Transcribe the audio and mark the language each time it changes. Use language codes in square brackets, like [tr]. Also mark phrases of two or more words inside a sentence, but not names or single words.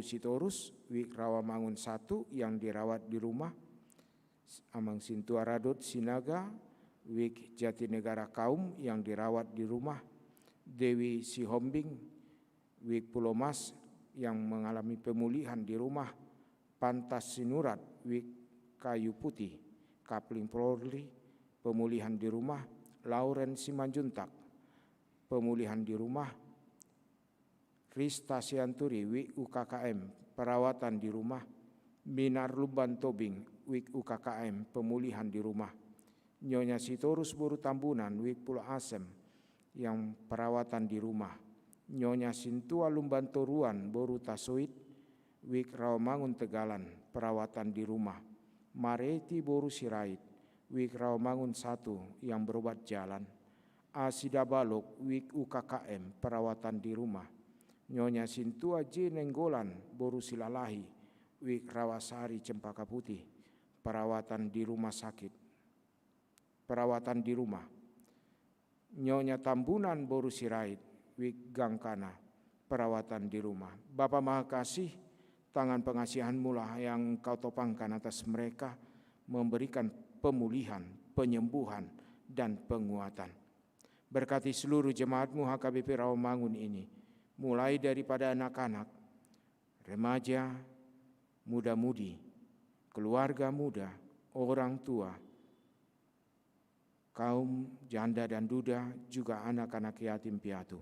[id] Sitorus, WIK Rawamangun 1 yang dirawat di rumah, Amang Sintua Radot Sinaga, WIK Jatinegara Kaum yang dirawat di rumah, Dewi Sihombing, WIK Pulau Mas yang mengalami pemulihan di rumah, Pantas Sinurat, WIK Kayu Putih, Kapling Polri, pemulihan di rumah, Lauren Simanjuntak, pemulihan di rumah, Rista Sianturi, WIK UKKM, perawatan di rumah, Minar Luban Tobing, WIK UKKM, pemulihan di rumah, Nyonya Sitorus Boru Tambunan, WIK Pulau Asem, yang perawatan di rumah, Nyonya Sintua Lumbantoruan Boru Tasoit, WIK Rawamangun Tegalan, perawatan di rumah, Mareti Boru Sirait, WIK Rawamangun 1 yang berobat jalan, Asida Balok, WIK UKKM, perawatan di rumah, Nyonya Sintua J. Nenggolan Boru Silalahi, WIK Rawasari Cempaka Putih, perawatan di rumah sakit, perawatan di rumah, Nyonya Tambunan Boru Sirait, WIK Gangkana, perawatan di rumah. Bapa Maha Kasih, tangan pengasihan-Mu lah yang Kau topangkan atas mereka, memberikan pemulihan, penyembuhan, dan penguatan. Berkati seluruh jemaat-Mu HKBP Rawamangun ini, mulai daripada anak-anak, remaja, muda-mudi, keluarga muda, orang tua, kaum janda dan duda, juga anak-anak yatim piatu.